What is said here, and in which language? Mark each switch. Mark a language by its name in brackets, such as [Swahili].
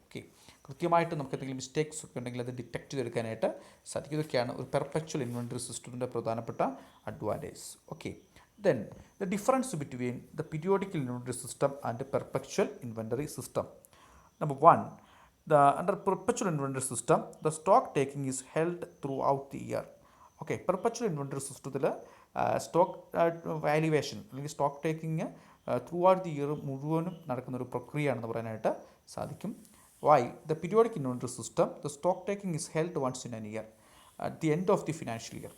[Malayalam] Okay, കൃത്യമായിട്ട് നമുക്ക് എന്തെങ്കിലും മിസ്റ്റേക്സ് ഒക്കെ ഉണ്ടെങ്കിൽ അത് ഡിറ്റക്ട് ചെയ്തെടുക്കാനായിട്ട് സാധിക്കും. ഇതൊക്കെയാണ് ഒരു പെർപെച്വൽ ഇൻവെൻറ്ററി സിസ്റ്റത്തിൻ്റെ പ്രധാനപ്പെട്ട advantage. [English] Okay, then the difference between the periodical inventory system and perpetual inventory system. Number 1, Under perpetual inventory system, the stock taking is held throughout the year. [Malayalam] Okay, perpetual inventory സിസ്റ്റത്തിൽ stock valuation അല്ലെങ്കിൽ stock taking [English] throughout the year [Malayalam] മുഴുവനും നടക്കുന്ന ഒരു പ്രക്രിയയാണെന്ന് പറയാനായിട്ട് സാധിക്കും. [English] Why the periodic inventory system, the stock taking is held once in an year at the end of the financial year.